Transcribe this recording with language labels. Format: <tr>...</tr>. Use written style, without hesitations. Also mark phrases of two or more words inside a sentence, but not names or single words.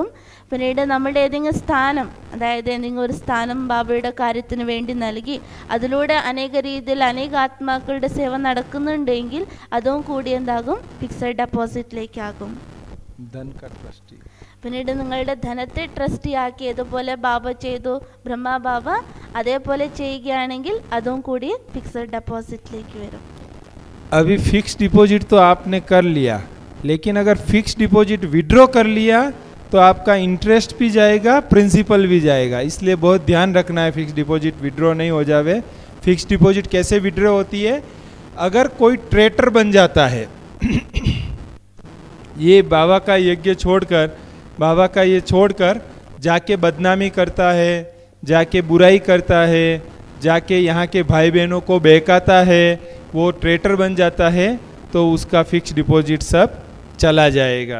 <ml>പിന്നീട് നമ്മുടെ ഏതെങ്കിലും സ്ഥാനം, അതായത് ഏതെങ്കിലും ഒരു സ്ഥാനം ബാബയുടെ കാര്യത്തിന് വേണ്ടി നൽകി, അതിലൂടെ അനേക രീതിയിൽ അനേക ആത്മാക്കളുടെ സേവ നടക്കുന്നുണ്ടെങ്കിൽ അതും കൂടി എന്താകും,</ml> <en>fixed deposit-ലേക്കാകും.</en> <ml>പിന്നീട് നിങ്ങളുടെ ധനത്തെ ട്രസ്റ്റിയാക്കിയതുപോലെ ബാബ ചെയ്തു, ബ്രഹ്മ ബാബ അതേപോലെ ചെയ്യുകയാണെങ്കിൽ അതും കൂടി</ml> <en>fixed deposit-ലേക്ക്</en> <ml>വരും.</ml> <hi>अभी</hi> <en>fix deposit</en> <hi>तो आपने कर लिया, लेकिन अगर</hi> <en>fix deposit withdraw</en> <hi>कर लिया तो आपका इंटरेस्ट भी जाएगा, प्रिंसिपल भी जाएगा. इसलिए बहुत ध्यान रखना है</hi> <en>fix deposit withdraw</en> <hi>नहीं हो जावे. फिक्स डिपॉजिट कैसे विड्रॉ होती है? अगर कोई ट्रेटर बन जाता है ये बाबा का यज्ञ छोड़कर, बाबा का ये छोड़कर जाके बदनामी करता है, जाके बुराई करता है, जाके यहाँ के भाई बहनों को बहकाता है, वो ट्रेटर बन जाता है, तो उसका</hi> <en>fix deposit</en> <hi>सब चला जाएगा.</hi>